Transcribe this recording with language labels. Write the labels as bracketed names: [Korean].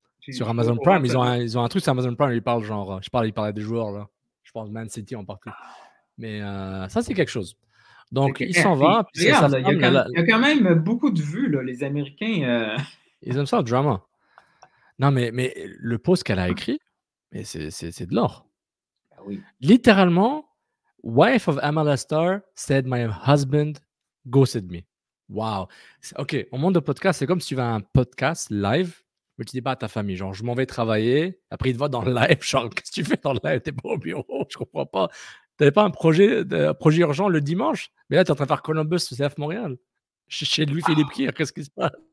[French] Sur Amazon Prime, ils ont un truc sur Amazon Prime, ils parlent genre, il parlait des joueurs là. Je pense Man City en partie. Mais ça, c'est quelque chose. Donc, il s'en va. Puis regarde, il y a quand même beaucoup de vues, là, les Américains. Ils aiment ça, le drama. Non, mais le post qu'elle a écrit, mais c'est de l'or. Ah oui. Littéralement, [English] wife of MLS star said my husband ghosted me. [French] Wow. OK, au monde de podcast, c'est comme si tu vas à un podcast live, mais tu dis pas à ta famille, genre, je m'en vais travailler, après il te voit dans le live, genre, qu'est-ce que tu fais dans le live? T'es pas au bureau, je comprends pas. T'avais pas un projet urgent le dimanche? Mais là, t'es en train de faire Columbus CF Montréal. Chez Louis-Philippe Kir, qu'est-ce qui se passe?